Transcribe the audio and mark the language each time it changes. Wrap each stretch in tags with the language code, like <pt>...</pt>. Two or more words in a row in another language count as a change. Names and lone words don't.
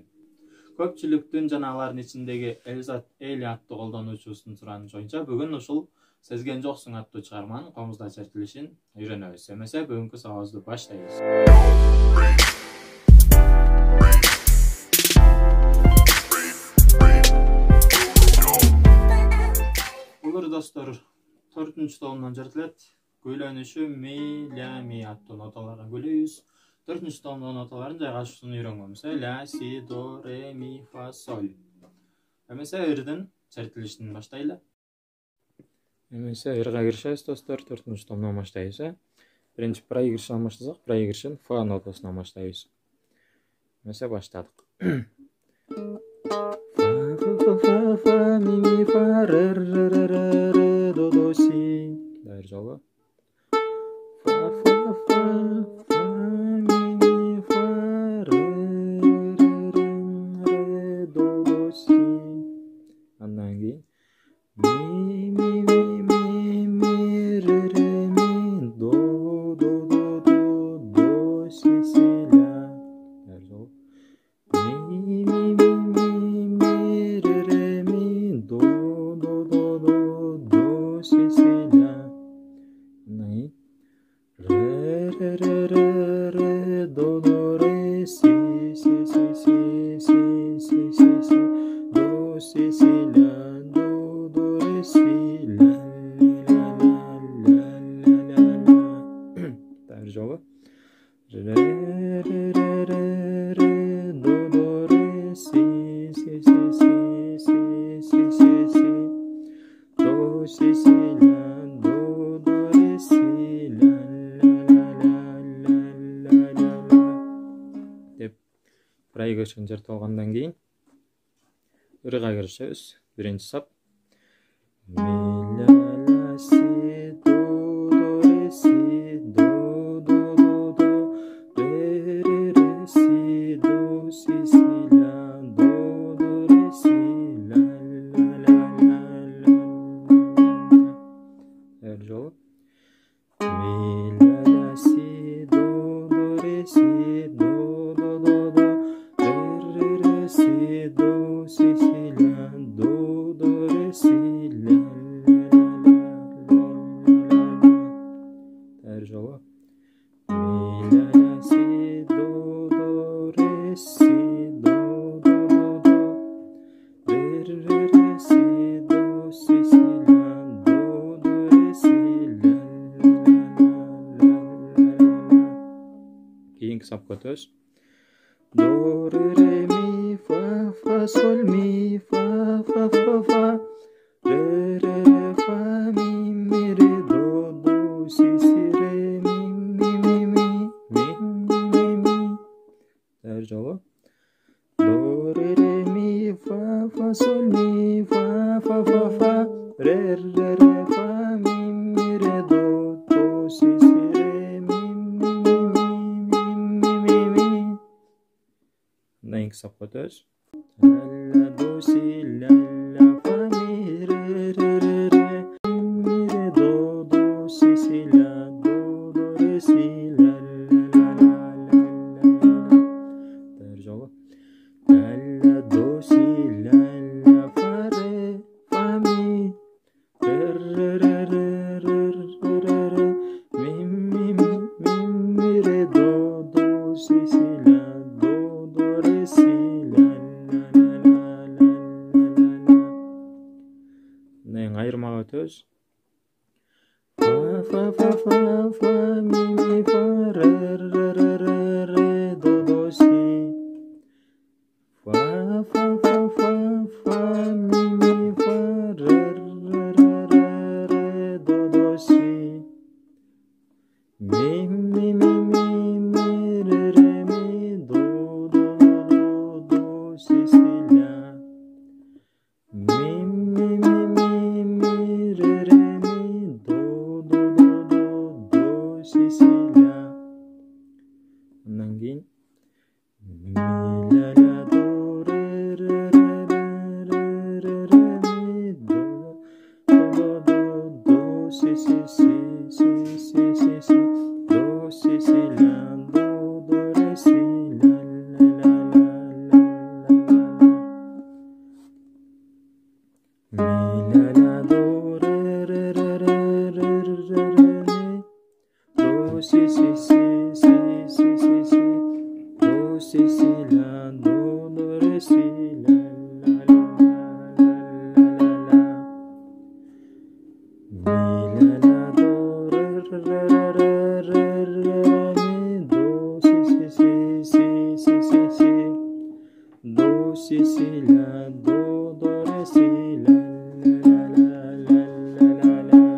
<ky>Көпчүлүктүн жана алардын ичиндеги Элзат Эли аттуу колдонуучусунун суранычы боюнча бүгүн ушул Сезген жоксуң аттуу чыгарманын комузда чертилишин үйрөнөбүз. Эмесе бүгүнкү сабагыбызды баштайбыз. Булар достор 4-томдон чертилет. Күйлөнүшү ми, ля, ми аттуу ноталарга күйлөйбүз. 4-томдон ноталардын жайгашуусун үйрөнгөнбүз. Ля, си, до, ре, ми, фа, соль. Эмесе ырдын чертилишин баштайлы. Эмесе ырга киришебиз достор, 4-томдон баштайбыз. Биринчи проигрышынан баштасак, проигрышын фа нотасынан баштайбыз. Эмесе баштадык. Фа, ми, ми, фа, ре, ре, ре, ре, ре, до, до, си. Дайыр жолу. Фа, фа, фа, фа, ми, ми, фа, ре, ре, ре, до, до, си. Андан кийин ми, ми, ми, ми, ми, ре, ре, ми, до, до, до, до, до, си, си, ля. Дайыр жолу. Ми, ми, ми, ми, ми, ре, ре, ми, до, до, до, до, до, си, си, ля. Андан кийин ре, ре, ре, ре, до, до, ре, си, си, си, си, си, си, си, си, до, си, си, ля, до, до, ре, си, ля, ля, ля, ля, ля, ля, ля. Дайыр жолу. Ре, ре, ре, ре, ре, до, до, ре, си, си, си, си, си, си, си, си, до, си, си, ля, до, до, ре, си, ля, деп проигрышын чертип алгандан кийин ырга киришебиз. Биринчи сап ми, ля, ля, си, до, до, ре, си, до, до, до, до, ре, ре, ре, си, до, си, си, ля, до, до, ре, си, ля, ля, ля, ля, ля. Дайыр жолу. Ми, ля, ля, си, до, до, ре, си, до, до, до, до, ре, ре, си, до, си, си, ля, до, до, ре, си, ля, ля, ля, ля, ля. Дайыр жолу. Ми, ля, ля, си, до, до, ре, си, до, до, до, до, ре, ре, си, до, си, си, ля, до, до, ре, си, ля, кийинки сапка өтөбүз. До, ре, ми, фа, фа, соль, ми, фа, фа, фа, фа, ре, фа, ми, ре, до, до, си, си, ре, ми, ми. Дайыр жолу. До, ре, ми, фа, фа, соль, ми, фа, фа, фа, фа, ре, фа, ми, ре, до, до, си, си, ре, ми. Андан сапка өтөбүз. Ля, до, си, ля, ля, фа, ми, ре, ре, ми, ре, до, до, си, си, ля, до, до, ре, си, ля, ля, ля, ля, ля. Дайыр жолу. Ля, до, си, ля, ля, фа, ре, фа, ми, ре, ми, ре, до, до, си, си, ля, до, до, ре, си, ля, ля, ля, ля, ля, ля. Андан айырмага өтөбүз. Фа, фа, фа, фа, фа, ми, фа, ре, до, до, си. Фа, фа, фа, фа, фа, ми, фа, ре, до, до, си. Ми, ре, ми, до, до, до, до, си, си, ля. Ми, ре, ми, до, до, до, до, си, си, ля. андан кейін ми ля ля до ре ре ре ре ре ре ми до си си си си си си си до си си ля до ре си ля ля ля ля ля ми ля ля до ре ре ре ре ре ре ре ми до си си си си си си си до си си ля до ре си ля ля ля ля ля ля до ре ре ре ре ре ми до си си си си си си си до си си ля до ре си ля ля ля ля ля ля.</ky>